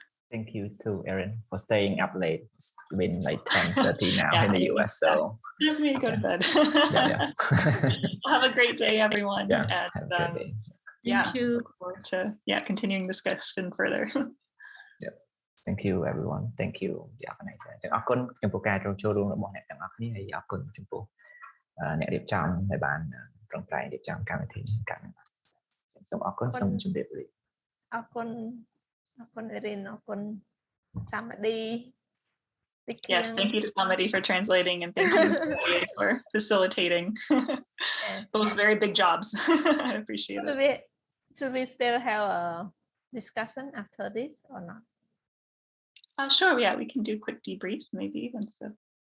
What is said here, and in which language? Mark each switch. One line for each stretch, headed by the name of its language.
English: Thank you to Erin for staying up late. It's been like 10:30 now in the US. So let me go to bed. yeah. Well, have a great day, everyone. Yeah, and, have a great day. Yeah, Thank you. look forward to continuing discussion further. Yeah. Thank you everyone. Thank you the organizer.
Khmer: អរគុណចំពោះការចូលរួមរបស់អ្នកទាំងអស់គ្នាហើយអរគុណចំពោះអ្នករៀបចំដែលបានប្រឹងប្រែងរៀបចំកម្មវិធីនេះកាន់សូមអរគុណសូមជម្រាបលា អរគុណErin អរគុណ Samadi.
English: Yes, thank you to Samadi for translating, and thank you to Loury for facilitating. Both very big jobs. I appreciate it. Should we still have a discussion after this or not? Sure, yeah, we can do a quick debrief maybe once the